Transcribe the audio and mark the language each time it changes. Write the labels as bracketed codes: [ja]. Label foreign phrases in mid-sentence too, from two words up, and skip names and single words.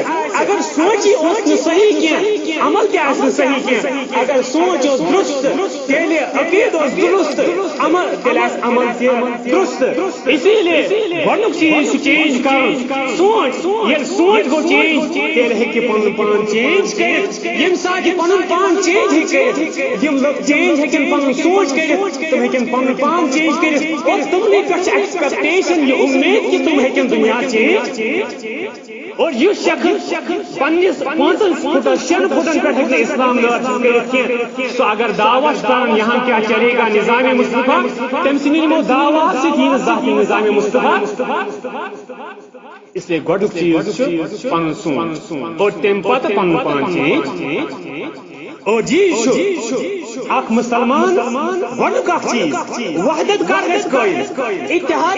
[ks] اگر سونٛچی اوس نہٕ صحیح کینٛہہ عمل تہِ آسہِ نہٕ صحیح کینٛہہ اگر سونٛچ اوس درست تیٚلہِ عقیٖدٕ اوس درست عمل تیٚلہِ آسہِ عمل تہِ درست [ur] اسی لیے [ks] گۄڈنیُک چیٖز چھُ چینج کرُن سونٛچ ییٚلہِ سونٛچ گوٚو چینج تیٚلہِ ہیٚکہِ پنُن پان چینج کٔرِتھ ییٚمہِ ساتہٕ یہِ پنُن پان چینج ہیٚکہِ کٔرِتھ یِم لُکھ چینج ہیٚکن پنُن سونٛچ کٔرِتھ تِم ہیٚکن پنُن پان چینج کٔرِتھ اور تِمنٕے پٮ۪ٹھ چھِ ایکسپیکٹیشن یہِ اُمید کہِ تِم ہیٚکن دُنیا چینج اور یُس شخص پننِس 5 فُٹن 6 فُٹن پٮ۪ٹھ ہیٚکہِ نہٕ اسلام نٲفِظ کٔرِتھ کینٛہہ سُہ اگر دعوا چھُ کران [ur] یہاں کیا چلے گا نظام مصطفیٰ [ks] تٔمۍ سٕنٛدِ یِمو دعوا سۭتۍ یی نہٕ زانٛہہ تہِ نظام مصطفیٰ اسلیے گۄڈنیُک چیٖز چھُ پنُن سونٛچ اور تمہِ پتہٕ پنُن پان چینج اور جی چھُ اکھ مُسلمان گۄڈنیُک اکھ چیٖز وحدت کر گژھِ قٲیِم اتحاد